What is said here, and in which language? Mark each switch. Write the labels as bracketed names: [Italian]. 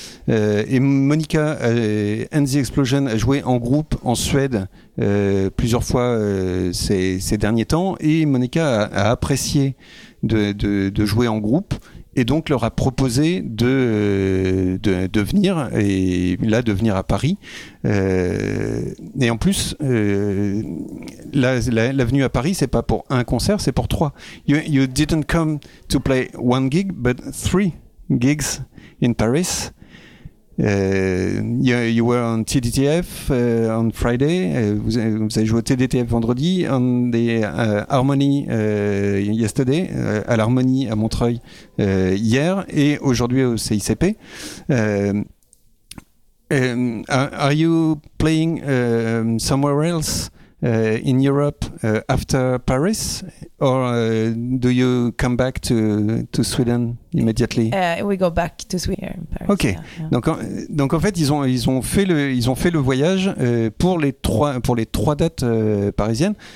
[French] Et Monica and the Explosion a joué en groupe en Suède plusieurs fois ces derniers temps, et Monica a apprécié de jouer en groupe, et donc leur a proposé de venir, et là de venir à Paris. Et en plus, la venue à Paris, c'est pas pour un concert, c'est pour 3. [English] You didn't come to play 1 gig, but 3 gigs in Paris. You were on TDTF on Friday. [French] Vous avez joué au TDTF vendredi, [English] on the Harmony yesterday, [French] à l'Harmony à Montreuil hier, et aujourd'hui au CICP. [English] Are you playing somewhere else in Europe after Paris, or do you come back to Sweden immediately? We go back to Sweden, Paris. Ok. Yeah, yeah. [French] Donc en fait ils ont fait le voyage pour les trois dates parisiennes.